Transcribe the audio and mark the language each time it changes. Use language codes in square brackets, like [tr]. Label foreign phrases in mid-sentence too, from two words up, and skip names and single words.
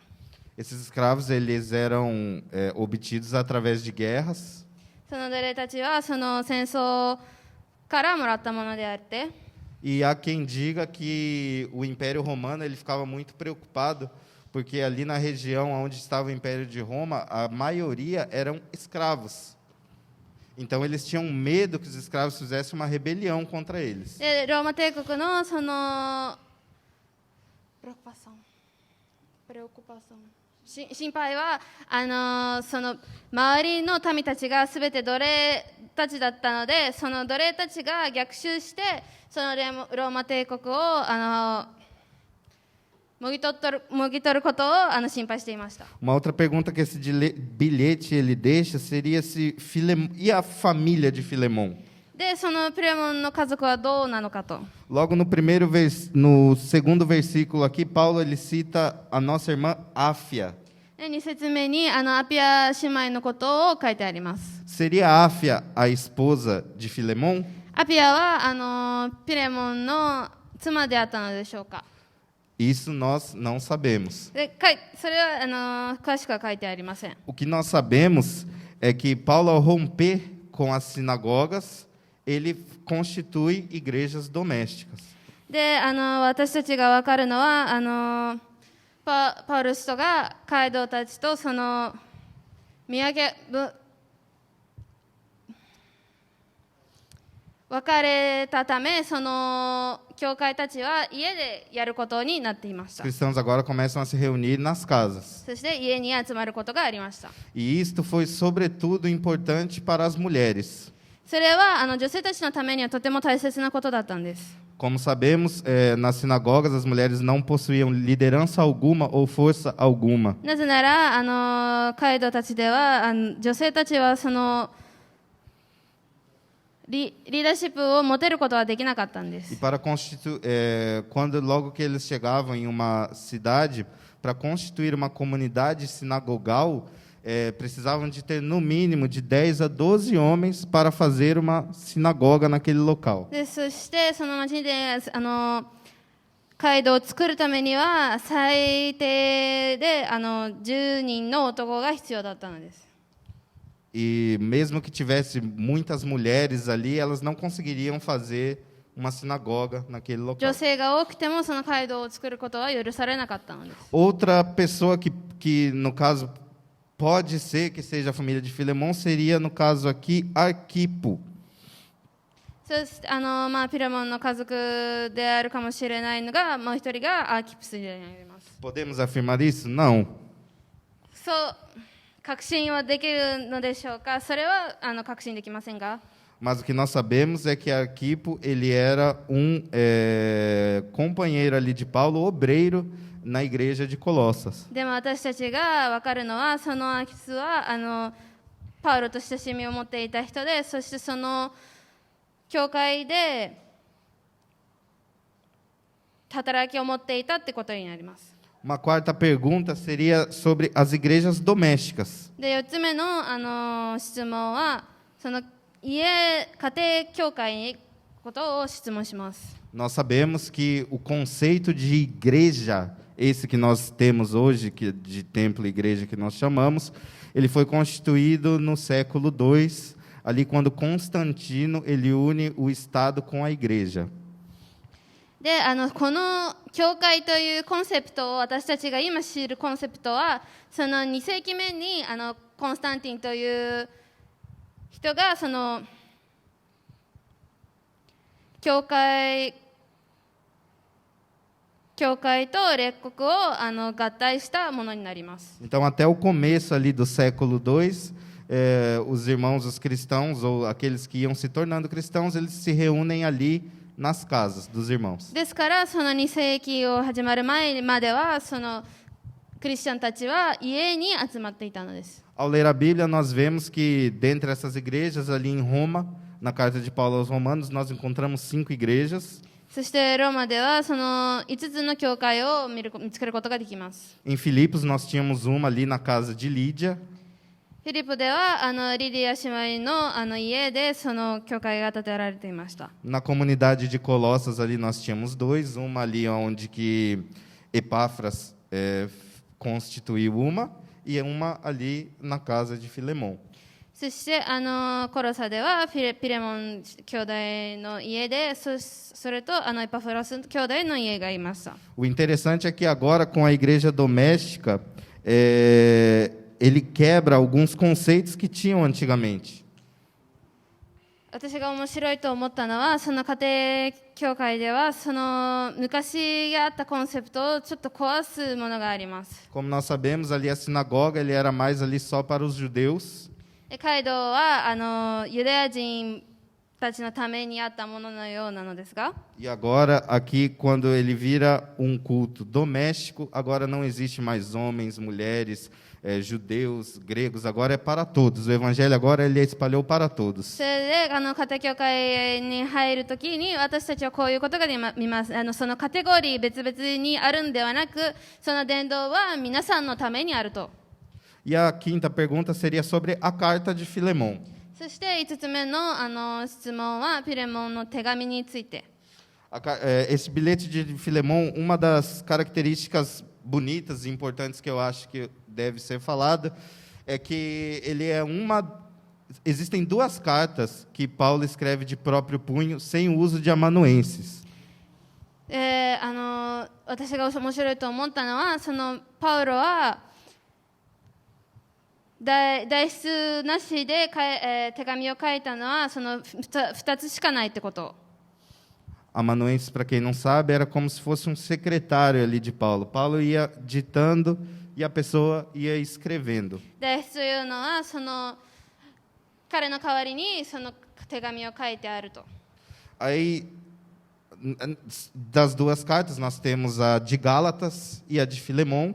[pt] Esses escravos eles eram obtidos através de guerras. [ja] その奴隷たちはその戦争からもらったものであって、 [pt] E há quem diga que o Império Romano ele ficava muito preocupado, porque ali na região onde estava o Império de Roma, a maioria eram escravos. Então eles tinham medo que os escravos fizessem uma rebelião contra eles. [ja] でローマ帝国のその心配はその周りの民たちがすべて奴隷たちだったので、その奴隷たちが逆襲してそのローマ帝国をもぎ取ることを心配していました。 [pt] Uma outra pergunta que esse bilhete ele deixa seria se e a família de Filemon. [ja] でそのピレモンの家族はどうなのかと。 [pt] Logo no segundo versículo aqui, Paulo ele cita a nossa irmã Áfia. [ja] で2節目にアピア姉妹のことを書いてあります。 [pt] Seria Áfia a esposa de Filemon? [ja] アピアはピレモンの妻であったのでしょうか。 [pt] Isso nós não sabemos. [ja] でそれは詳しくは書いてありません。 [pt] O que nós sabemos é que Paulo, ao romper com as sinagogas, ele constitui igrejas domésticas. [ja] で私たちが分かるのはパウロ使徒が街道たちとその別れたため、その教会たちは家でやることになっていまし [pt] Os [ja] た。 [pt] cristãos agora começam a se reunir nas casas. [ja] そして家に集まることがありました。 [pt] E isto foi sobretudo importante para as mulheres. [ja] それは女性たちのためにはとても大切なことだったんです。 [pt] Como sabemos, nas sinagogas as mulheres não possuíam liderança alguma ou força alguma. [ja] なぜなら街道たちでは女性たちはそのリーダーシップを持てることはできなかったんで [pt] E [ja] す。 [pt] para logo que eles chegavam em uma cidade, para constituir uma comunidade sinagogal, precisavam de ter no mínimo de 10 a 12 homens para fazer uma sinagoga naquele local. [ja] でそしてその町で街道を作るためには最低で10人の男が必要だったのです。 [pt] E mesmo que tivesse muitas mulheres ali, elas não conseguiriam fazer uma sinagoga naquele local. [ja] 女性が多くてもその街道を作ることは許されなかったのです。 [pt] Outra pessoa que no caso pode ser que seja a família de Filemon seria no caso aqui Arquipo. [ja] そしてピレモンの家族であるかもしれないのがもう一人がアーキプスになります。 [pt] Podemos afirmar isso? Não. [ja] そう確信はできるのでしょうか。それは確信できませんが。 [pt] Mas o que nós sabemos é que Arquipo ele era companheiro ali de Paulo, obreiro na igreja de Colossas. [ja] でも私たちが分かるのはそのアーキプスはパウロと親しみを持っていた人で、そしてその教会で働きを持っていたってことになります。 [pt] Uma quarta pergunta seria sobre as igrejas domésticas. [ja] で4つ目の、質問はその家庭教会のことを質問します。 [pt] Nós sabemos que o conceito de igreja, esse que nós temos hoje, que de templo e igreja que nós chamamos, ele foi constituído no século II, ali quando Constantino ele une o Estado com a igreja. [ja] でこの教会というコンセプトを私たちが今知るコンセプトはその2世紀目にコンスタンティンという人がその教会と列国を合体したものになります。 [pt] Então, até o começo ali do século II, os irmãos, os cristãos, ou aqueles que iam se tornando cristãos, eles se reúnem ali nas casas dos irmãos. [ja] ですからその2世紀を始まる前まではそのクリスチャンたちは家に集まっていたのです。 [pt] Ao ler a Bíblia, nós vemos que dentre essas igrejas, ali em Roma, na carta de Paulo aos Romanos, nós encontramos 5 igrejas. [ja] そしてローマではその5つの教会を見つけることができます。 [pt] Em Filipos, nós tínhamos uma ali na casa de Lídia. [ja] フィリポではリディア姉妹の家でその教会が建てられていました。 [pt] Na comunidade de Colossas, ali nós tínhamos 2. Uma ali onde que Epáfras constituiu uma, e uma ali na casa de Filemon. [ja] そしてコロサではピレモン兄弟の家で、それとエパフラス兄弟の家がいました。 [pt] O interessante é que agora, com a igreja doméstica, ele quebra alguns conceitos que tinham antigamente. [ja] 私が面白いと思ったのは、その家庭教会ではその昔あったコンセプトをちょっと壊すものがあります。 [pt] Como nós sabemos, ali a sinagoga ele era mais ali só para os judeus. [ja] 街道はユダヤ人たちのためにあったもののようなのですが、 [pt] E agora, aqui, quando ele vira um culto doméstico, agora não existe mais homens, mulheres, judeus, gregos, agora é para todos. O evangelho agora ele espalhou para todos. [ja] それで家庭教会に入るときに私たちはこういうことが見ます。そのカテゴリー別々にあるんではなく、その伝道は皆さんのためにあると。 [pt] E a quinta pergunta seria sobre a carta de Filemão. [ja] そして5つ目の質問はピレモンの手紙について。 [pt] Esse bilhete de Filemão, uma das características bonitas e importantes que eu acho que deve ser falada é que ele é existem duas cartas que Paulo escreve de próprio punho sem o uso de amanuenses. [ja] 私が面白いと思ったのは、そのパウロは代筆なしで手紙を書いたのはその2つしかないってこと。 [pt] Amanuenses, para quem não sabe, era como se fosse um secretário ali de Paulo. Paulo ia ditando e a pessoa ia escrevendo. [ja] 代筆というのはその彼の代わりにその手紙を書いてあると。 [pt] Aí, das duas cartas, nós temos a de Gálatas e a de Filemão.